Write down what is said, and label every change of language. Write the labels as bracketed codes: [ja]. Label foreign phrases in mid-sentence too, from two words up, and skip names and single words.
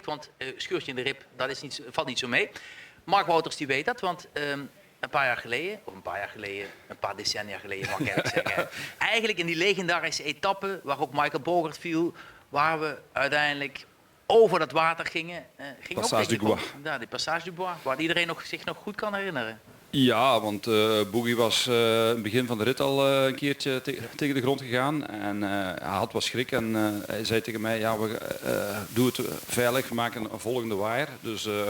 [nl] Want scheurtje in de rib, dat is valt niet zo mee. Mark Wouters die weet dat, want... een paar decennia geleden mag ik eigenlijk zeggen. Eigenlijk in die legendarische etappe waar ook Michael Bogert viel, waar we uiteindelijk over dat water gingen. Passage du Bois. Ja, die Passage du Bois, waar iedereen zich nog goed kan herinneren. Ja, want Boogie was in het begin van de rit al een keertje tegen de grond gegaan. En hij had wat schrik en hij zei tegen mij, doe het veilig, we maken een volgende waaier. Dus...